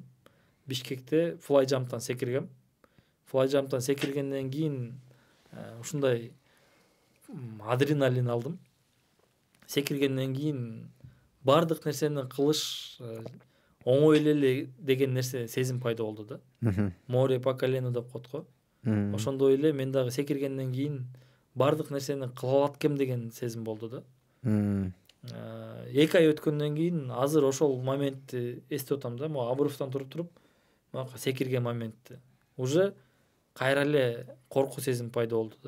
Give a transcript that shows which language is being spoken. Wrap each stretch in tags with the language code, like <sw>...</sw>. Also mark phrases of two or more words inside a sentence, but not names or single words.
<ky>Бишкекте флайжамптан секиргем. Флайжамптан секиргенден кийин ушундай адреналин алдым. Секиргенден кийин бардык нерсени кылыш оңой эле деген нерсе сезим пайда болду да.</ky> <ru>Море по колено</ru> <ky>деп коет го. Ошондой эле мен дагы секиргенден кийин бардык нерсени кыла алат экем деген сезим болду да. 2 ай өткөндөн кийин азыр ошол моментти эстеп атам да. Могу обрывтан туруп мага секирген моментти. Уже кайра эле коркуу сезим пайда болду да.</ky>